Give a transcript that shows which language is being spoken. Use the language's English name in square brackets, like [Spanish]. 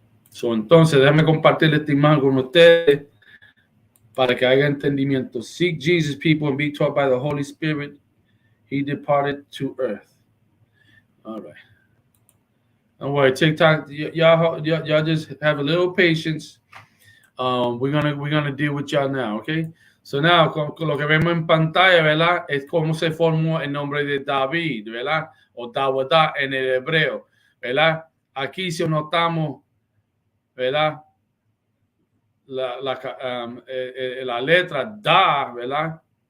[Spanish] So, entonces, déjame compartir esta imagen con ustedes para que haya entendimiento. [English] Seek Jesus, people, and be taught by the Holy Spirit. He departed to earth. All right. Don't worry, TikTok, y'all just have a little patience. We're gonna deal with y'all now, okay? So now, [Spanish] con lo que vemos en pantalla, ¿verdad? Es cómo se formó el nombre de David, ¿verdad? O Dawadah en el hebreo, ¿verdad? Aquí si notamos, ¿verdad? La letra Da, ¿verdad?